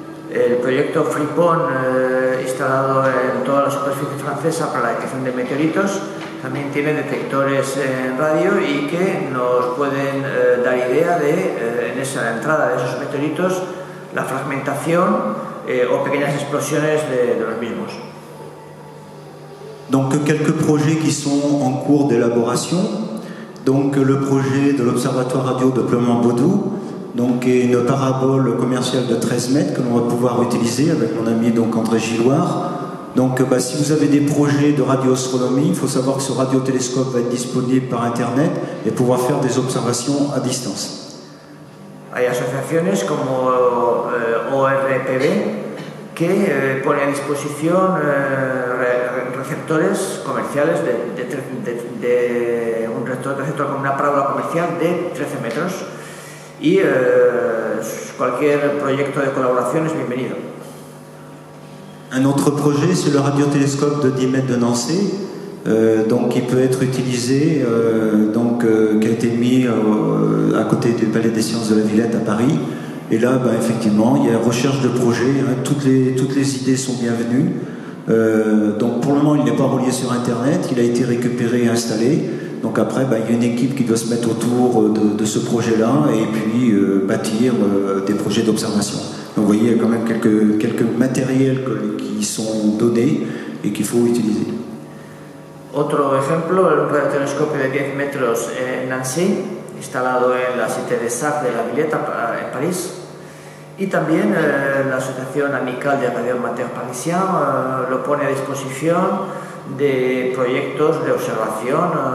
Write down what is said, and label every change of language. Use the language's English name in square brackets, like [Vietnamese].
[Spanish] El proyecto FRIPON, instalado en toda la superficie francesa para la detección de meteoritos, también tiene detectores en radio y que nos pueden dar idea de, en esa entrada de esos meteoritos, la fragmentación o pequeñas explosiones de los mismos. [French] Donc quelques projets qui sont en cours d'élaboration. Donc le projet de l'Observatoire radio de Ploemont-Bodou, donc est une parabole commerciale de 13 mètres que l'on va pouvoir utiliser avec mon ami donc André Gilloire. Donc si vous avez des projets de radioastronomie, il faut savoir que ce radiotélescope va être disponible par internet et pouvoir faire des observations à distance. [Spanish] Hay asociaciones como ORPB que pone a disposición receptores comerciales de un receptor con una parábola comercial de 13 metros y cualquier proyecto de colaboración es bienvenido. [French] Un autre projet, c'est le radiotélescope de 10 mètres de Nancy, donc qui peut être utilisé, qui a été mis à côté du Palais des Sciences de la Villette à Paris. Et là, effectivement, il y a recherche de projet, toutes les idées sont bienvenues. Donc pour le moment, il n'est pas relié sur Internet, il a été récupéré et installé. Donc après, il y a une équipe qui doit se mettre autour de ce projet-là et puis bâtir des projets d'observation. Donc vous voyez, il y a quand même quelques matériels qui sont donnés et qu'il faut utiliser. [Spanish] Otro ejemplo, el radiotelescopio de 10 metros en Nancy, instalado en la Cité des Arts de la Villette en París, y también la Asociación Amicale des Radioamateurs Parisiens lo pone a disposición de proyectos de observación.